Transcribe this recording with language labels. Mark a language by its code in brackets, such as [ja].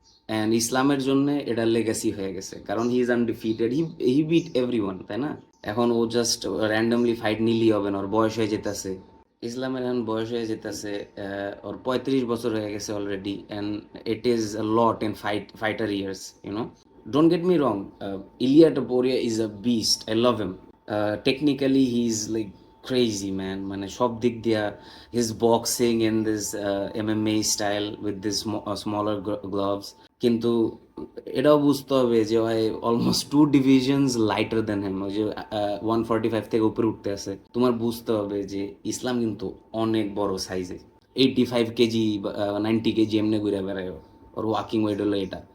[bn] And ইসলামের জন্য এটা লেগেসি হয়ে গেছে, কারণ [en] he is undefeated, he beat every one, [bn] তাই না? এখন ও জাস্ট র্যান্ডমলি ফাইট নিলেই হবে না, ওর বয়স হয়ে যেতেছে। ইসলামের এখন বয়স হয়ে যেতেছে, ওর 35 বছর হয়ে গেছে already, [en] And it is a lot in fighter years, you know. Don't get me wrong, Ilya Taporia is a beast. I love him. Technically, he's like crazy, man. [bn] মানে সব দিক দিয়া, [en] his boxing in this MMA style with this smaller gloves. [bn] কিন্তু এটাও বুঝতে হবে যে ভাই অলমোস্ট 2 divisions [en] Lighter than him. [bn] ওই যে 145 থেকে উপরে উঠতে আছে, তোমার বুঝতে হবে যে ইসলাম কিন্তু অনেক বড় সাইজে। 85 কেজি, 90 কেজি এমনি ঘুরে বেড়ায় ও। ওর ওয়াকিং ওয়েট হলো এটা।